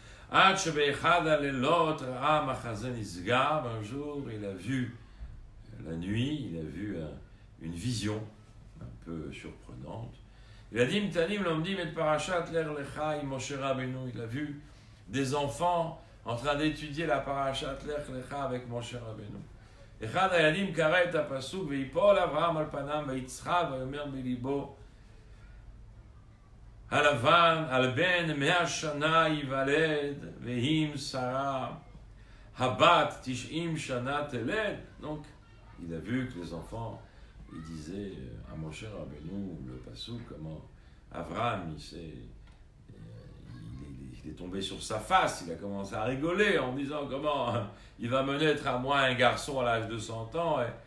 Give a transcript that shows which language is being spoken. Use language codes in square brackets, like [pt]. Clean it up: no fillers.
[fr] Un jour, il a vu la nuit, il a vu une vision un peu surprenante. Il a dit, il a vu des enfants en train d'étudier la parashat Lech Lecha avec Moshe Rabbeinu. [he] אחד הילדים קרא את הפסוק ויפול אברהם על פניו ויצחק ויאמר בליבו הלבן על בן 100 שנה ייוולד ואם שרה הבת 90 שנה תלד. [fr] Donc il a vu que les enfants ils disaient à Moshe Rabbeinu le pasuk comment Abraham il est tombé sur sa face, il a commencé à rigoler en disant comment il va me naître à moi un garçon à l'âge de 100 ans